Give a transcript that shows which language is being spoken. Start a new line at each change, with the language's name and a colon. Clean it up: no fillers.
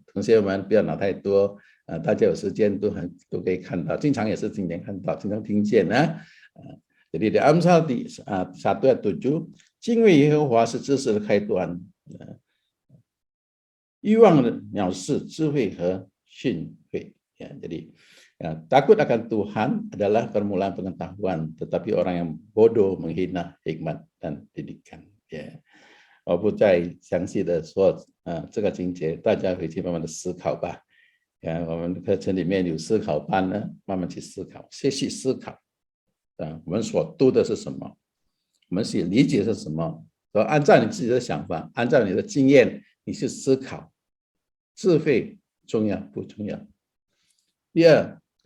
Chinese: 同学们不要拿太多，大家有时间都可以看到，经常也是经常看到，经常听见啊。
Indonesian: jadi di Amsal 1 ayat 7，
Chinese: 敬畏耶和华是知识的开端，欲望的藐视智慧和训诲。
Indonesian: Ya, jadi takut akan Tuhan adalah permulaan pengetahuan, tetapi orang yang bodoh menghina hikmat dan didikan.
Chinese: 我不再详细的说这个情节，大家回去慢慢的思考吧。我们课程里面有思考班呢，慢慢去思考，学习思考。我们所读的是什么？我们所理解是什么？按照你自己的想法，按照你的经验，你去思考，智慧重要不重要？第二，